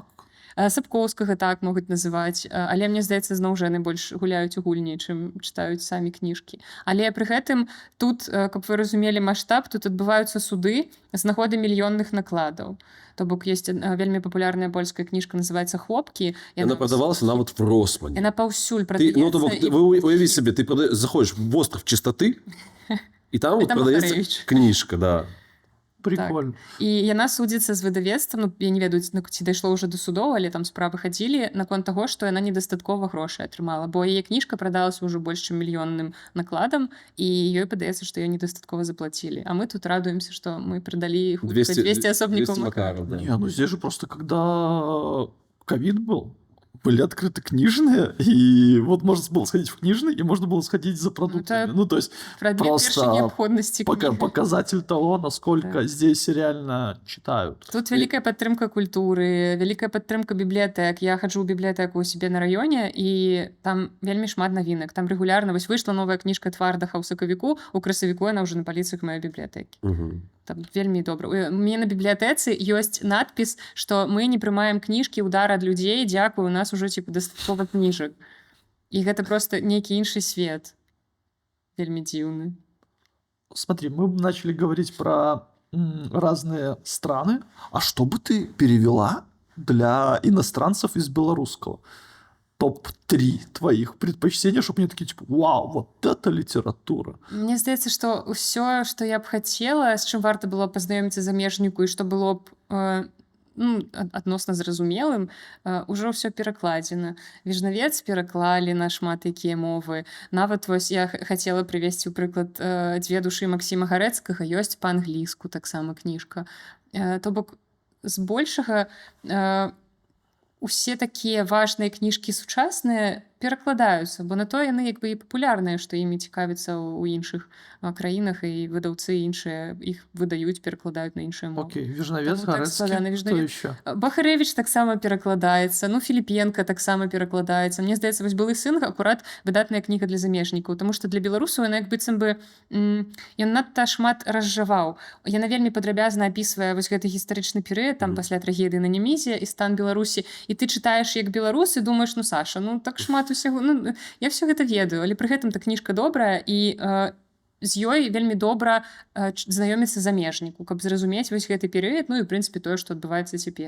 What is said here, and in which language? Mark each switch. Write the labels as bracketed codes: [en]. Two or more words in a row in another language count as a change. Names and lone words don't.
[be] Сапкоўскага так могуць называць, але мне здаецца, зноў жа яны больш гуляюць у гульні, чым чытаюць самі кніжкі. Але пры гэтым тут, каб вы разумелі маштаб, тут адбываюцца суды з нагоды мільённых накладаў. То бок ёсць вельмі папулярная польская кніжка, называецца «Хлопкі». Яна прадавалася нават в Росмане. Яна паўсюль прадаецца. Вы уявіць сабе, ты заходзіш в остров чистоты, і там прадаецца кніжка, да. [ru] Прикольно. [be] Так. І яна судзіцца з выдавецтвам, я не ведаю, ці дайшло ўжо да судоў, але там справы хадзілі наконт таго, што яна недастаткова грошай атрымала, бо яе кніжка прадалася ўжо больш чым мільённым накладам, і ёй падаецца, што ёй недастаткова заплацілі. А мы тут радуемся, што мы прадалі 200 асобнікаў Макарова. [ru] Не, здесь же просто когда ковид был, были открыты книжные, и вот можно было сходить в книжный, и можно было сходить за продуктами. это То есть [be] Прадмет першай [ru] просто [be] неабходнасці кнігі. [ru] показатель того, насколько Да. здесь реально читают. [be] Тут вялікая падтрымка культуры, вялікая падтрымка бібліятэк. Я хаджу ў бібліятэку ў сябе на раёне, і там вельмі шмат навінак. Там рэгулярна вось выйшла новая кніжка Твардаха ў сакавіку, у красавіку яна ўжо на паліцах маёй бібліятэкі. Там вельмі добра. У мяне на бібліятэцы ёсць надпіс, што мы не прымаем кніжкі ўдар ад людзей, дзякуй, у нас ужо дастаткова кніжак. І гэта проста нейкі іншы свет. Вельмі дзіўны. [ru] Смотри, мы начали говорить про разные страны. А что бы ты перевела для иностранцев из белорусского? Топ-3 твоих предпочтений, чтобы они такие, типа, вау, вот это литература. [be] Мне здаецца, што ўсё, што я б хацела, з чым варта было пазнаёміцца замежніку і што было б адносна зразумелым, ужо ўсё перакладзена. Віжнавец пераклалі на шмат якія мовы. Нават вось я хацела прывесці ў прыклад «Дзве душы» Максіма Гарэцкага, ёсць па-англійску таксама кніжка. То бок, збольшага усе такія важныя кніжкі сучасныя перакладаюцца, бо на то яны як бы і папулярныя, што імі цікавяцца ў іншых краінах, і выдаўцы іншыя іх выдаюць, перакладаюць на іншыя мовы. [ru] Окей, Віжнавец, [be] Таму так Гарэцкі, складана. [ru] кто Віжнавец. еще? [be] Бахарэвіч таксама перакладаецца, Філіпенка таксама перакладаецца. Мне здаецца, вось «Былы сын» акурат выдатная кніга для замежнікаў, таму што для беларусаў яна як быццам бы ён надта шмат разжаваў. Яна вельмі падрабязна апісвае вось гэты гістарычны перыяд, там пасля трагедыі на Немізе і стан Беларусі, і ты чытаеш як беларус і думаеш, Саша, так шмат усяго, я все гэта ведаю, але пры гэтым та кніжка добрая, і з ёй вельмі добра знаёміцца замежніку, каб зразумець вось гэты перыяд, і, ў прынцыпе, тое, што адбываецца цяпер.